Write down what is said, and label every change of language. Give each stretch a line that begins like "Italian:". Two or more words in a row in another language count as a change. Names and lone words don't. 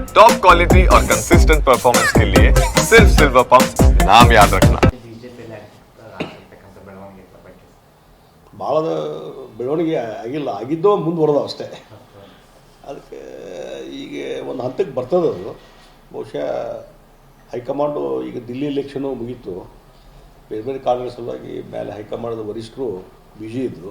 English: top quality
Hindi: और
English: consistent performance
Hindi: के लिए सिर्फ सिल्वर पंप नाम याद रखना.
Kannada: ಭಾಳ ಬೆಳವಣಿಗೆ ಆಗಿಲ್ಲ, ಆಗಿದ್ದೋ ಮುಂದುವರೆದ ಅಷ್ಟೇ. ಅದಕ್ಕೆ ಈಗ ಒಂದು ಹಂತಕ್ಕೆ ಬರ್ತದೆ ಅದು. ಬಹುಶಃ ಹೈಕಮಾಂಡು ಈಗ ದಿಲ್ಲಿ ಎಲೆಕ್ಷನು ಮುಗೀತು, ಬೇರೆ ಬೇರೆ ಕಾರಣಗಳ ಸಲುವಾಗಿ ಮೇಲೆ ಹೈಕಮಾಂಡದ ವರಿಷ್ಠರು ಬ್ಯುಸಿ ಇದ್ದರು.